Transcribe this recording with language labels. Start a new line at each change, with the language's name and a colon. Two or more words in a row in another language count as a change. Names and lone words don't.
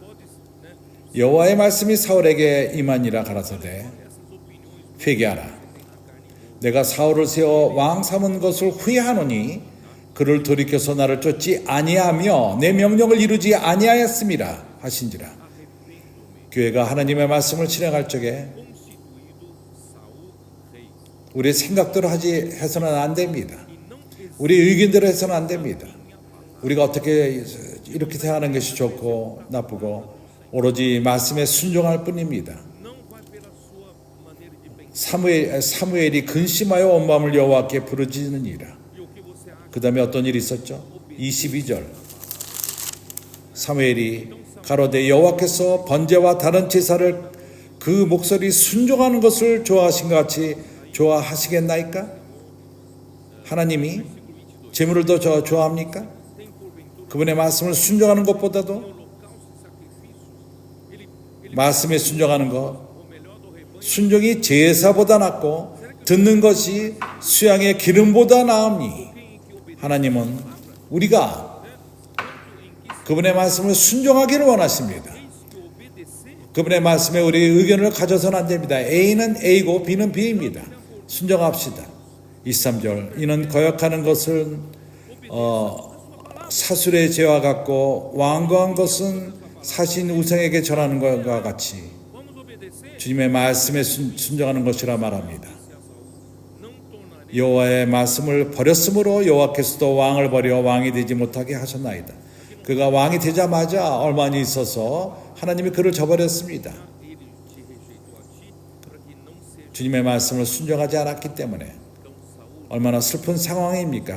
Korean: 여호와의 말씀이 사울에게 임하니라 가라사대 회개하라. 내가 사울을 세워 왕 삼은 것을 후회하노니 그를 돌이켜서 나를 쫓지 아니하며 내 명령을 이루지 아니하였음이라 하신지라. 교회가 하나님의 말씀을 실행할 적에
Portuguese: constituído Saul rei.
Korean: 우리의 생각대로 해서는 안 됩니다. 우리 의견대로 해서는 안 됩니다. 우리가 어떻게 이렇게 생각하는 것이 좋고 나쁘고 오로지 말씀에 순종할 뿐입니다.
Portuguese: Não vai pela sua maneira de pensar.
Korean: 사무엘이 근심하여 온 마음을 여호와께 부르짖느니라.
Portuguese: E o que você acha?
Korean: 그 다음에 어떤 일이 있었죠? 22절 사무엘이 가로되 여호와께서 번제와 다른 제사를 그 목소리 순종하는 것을 좋아하신 것 같이 좋아하시겠나이까? 하나님이 제물을 더 좋아합니까?
Portuguese: Tem porventura
Korean: 그분의 말씀을 순종하는 것보다도
Portuguese: holocausto e sacrifícios? Ele
Korean: 말씀에 순종하는 것,
Portuguese: o melhor do rebanho.
Korean: 순종이 제사보다 낫고 듣는 것이 수양의 기름보다 나으니 하나님은 우리가 그분의 말씀을 순종하기를 원하십니다.
Portuguese: Eis que obedecer
Korean: 그분의 말씀에 우리의 의견을 가져서는 안 됩니다. A는 A고 B는 B입니다. 순종합시다. 23절 이는 거역하는 것은 사술의 죄와 같고 완고한 것은 사신 우상에게 절하는 것과 같이
Portuguese: vamos obedecer.
Korean: 주님의 말씀에 순종하는 것이라 말합니다.
Portuguese: Não tornarei
Korean: 여호와의 말씀을 버렸으므로 여호와께서도 왕을 버려 왕이 되지 못하게 하셨나이다. 그가 왕이 되자마자 얼마 안 있어서 하나님이 그를 저버렸습니다.
Portuguese: ele te
Korean: 주님의 말씀을 순종하지 않았기 때문에 얼마나 슬픈 상황입니까?